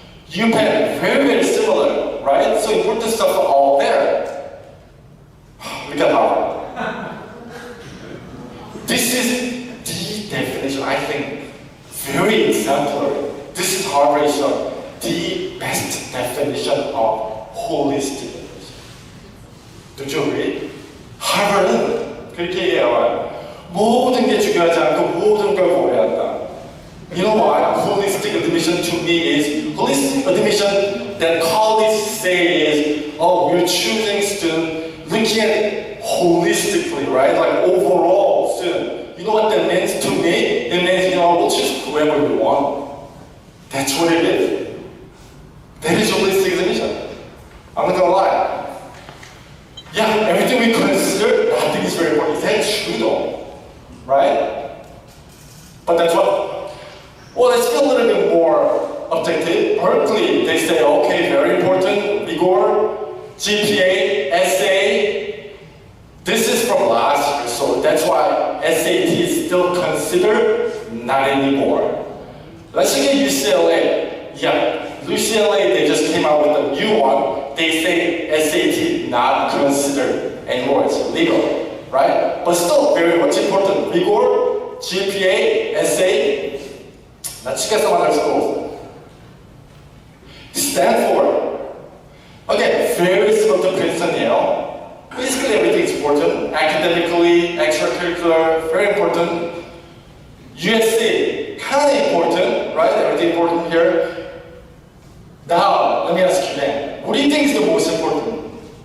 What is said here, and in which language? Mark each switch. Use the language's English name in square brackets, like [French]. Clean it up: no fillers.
[English] UPenn, very, very similar, right? So important stuff are all there. Look at Harvard. This is the definition, I think, very exemplary. This is Harvard show, the best definition of holistic education. Don't you agree? [Korean] 하버드는 그렇게 얘기해요. 모든 게 중요하지 않고 모든 걸 고려한다. [English] You know what? Holistic admission to me is, holistic admission that colleges say is, oh, we're choosing student, looking at it holistically, right? Like overall student. You know what that means to me? It means, you know, we'll choose whoever we want. That's what it is. That is holistic admission. I'm not gonna lie. Yeah, everything we consider, nothing is very important. Is that true though? Right? But that's what, well, let's be a little bit more objective. Berkeley, they say, okay, very important, rigor, GPA, essay. This is from last year, so that's why SAT is still considered, not anymore. Let's look at UCLA. Yeah, UCLA, they just came out with a new one. They say SAT not considered anymore, it's illegal, right? but still very much important. rigor, GPA, essay, [Korean] 나 치겠어만 할 수도. [English] Stanford. Again, very similar to Princeton이에요. Basically everything is important. Academically, extracurricular, very important. USC, kind of important, right? Everything important here. Now, let me ask you then, what do you think is the most important?